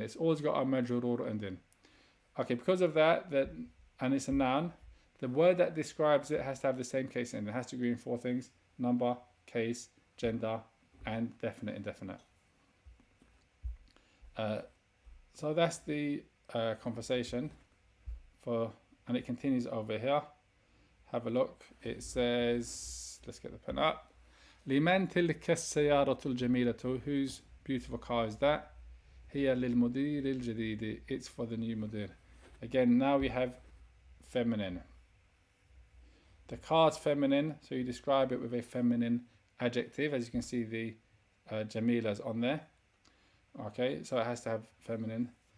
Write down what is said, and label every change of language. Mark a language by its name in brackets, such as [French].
[English] It's always got a majrur ending. Okay, because of that, and it's a noun, the word that describes it has to have the same case ending. It has to agree in 4 things: number, case, gender, and definite, indefinite. So that's the conversation and it continues over here. Have a look. It says, let's get the pen up. [Arabic] لمن تلك السيارة الجميلة? [English] Whose beautiful car is that? [Arabic] هي للمدير الجديد. [English] It's for the new mudir. Again, now we have feminine. The car's feminine, so you describe it with a feminine adjective. As you can see, the Jamila's on there. Okay, so it has to have feminine.